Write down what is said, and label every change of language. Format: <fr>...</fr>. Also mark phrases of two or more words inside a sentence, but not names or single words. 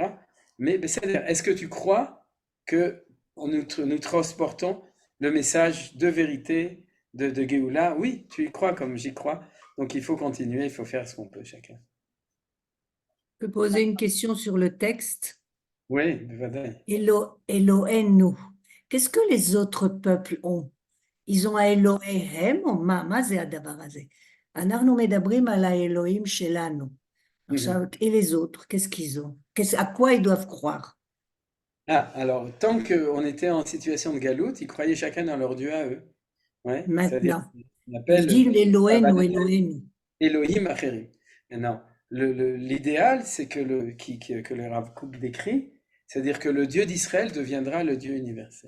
<fr>Mais c'est-à-dire, est-ce que tu crois que nous transportons le message de vérité de Géoula? Oui, tu y crois comme j'y crois. Donc il faut continuer, il faut faire ce qu'on peut chacun. Je peux poser une question sur le texte. Oui, bevadaï. Elohenu. Qu'est-ce que les autres peuples ont? Ils ont Elohehem ou</fr> <he>מה זה הדבר הזה? אנחנו מדברים על האלוהים שלנו. עכשיו,</he> <fr>et les autres, qu'est-ce qu'ils ont? À quoi ils doivent croire? Ah, alors, tant qu'on était en situation de galoute, ils croyaient chacun dans leur Dieu à eux. Ouais, c'est-à-dire, Maintenant, on il appelle dit</fr> <he>אלוהינו, אלוהינו. אלוהים אחרים.</he> <fr>Maintenant, l'idéal, c'est que le Rav Kook décrit, c'est-à-dire que le Dieu d'Israël deviendra le Dieu universel.</fr>